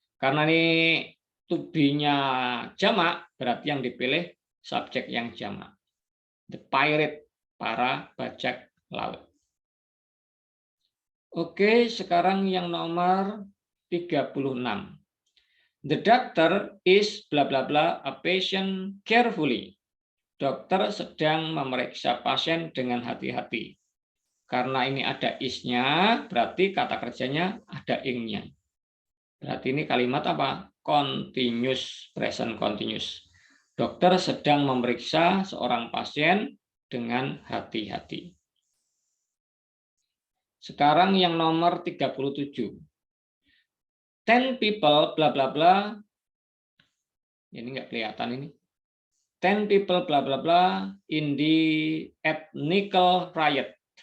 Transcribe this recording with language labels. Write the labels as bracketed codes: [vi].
[id] Karena ini to be-nya jamak, berarti yang dipilih subjek yang jamak. [en] The pirate, [id] para bajak laut. Oke, sekarang yang nomor 36. [en] The doctor is bla bla bla a patient carefully. [id] Dokter sedang memeriksa pasien dengan hati-hati. Karena ini ada is-nya, berarti kata kerjanya ada ing-nya. Berarti ini kalimat apa? [en] Continuous, present continuous. [id] Dokter sedang memeriksa seorang pasien dengan hati-hati. Sekarang yang nomor 37. [en] 10 people bla bla bla. [id] Ini nggak kelihatan ini. [en] 10 people bla bla bla in the ethnical riot.